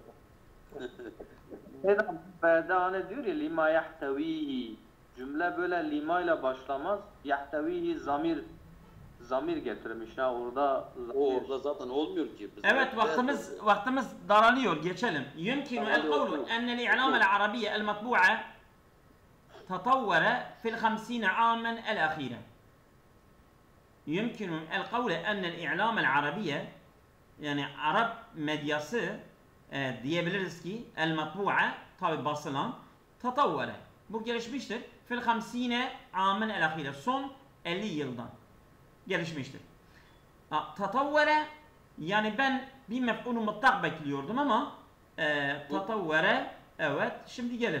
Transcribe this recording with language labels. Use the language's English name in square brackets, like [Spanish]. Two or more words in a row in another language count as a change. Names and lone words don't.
[Turkish] Seydam B'de hani diyor ya [Arabic] لما يحتويه. [Turkish] Cümle böyle lima ile başlamaz. Yahtevihi zamir getirmiş ha orada. Orada zaten olmuyor ki. Evet vaktimiz daralıyor. Geçelim. [Arabic] يمكن القول أن الإعلام العربية المطبوعة تطور في 50 عاما الأخيرة. يمكن القول أن الإعلام العربية [Turkish] yani Arap medyası diyebiliriz ki [Arabic] المطبوعة [Turkish] tabi basılan tatavvere bu gelişmiştir [Arabic] في 50 عاما الأخيرة [Turkish] son 50 yıldan gelişmiştir. Tatavvere yani ben bir mef'ulü mutlak bekliyordum ama tatavvere evet şimdi gelir.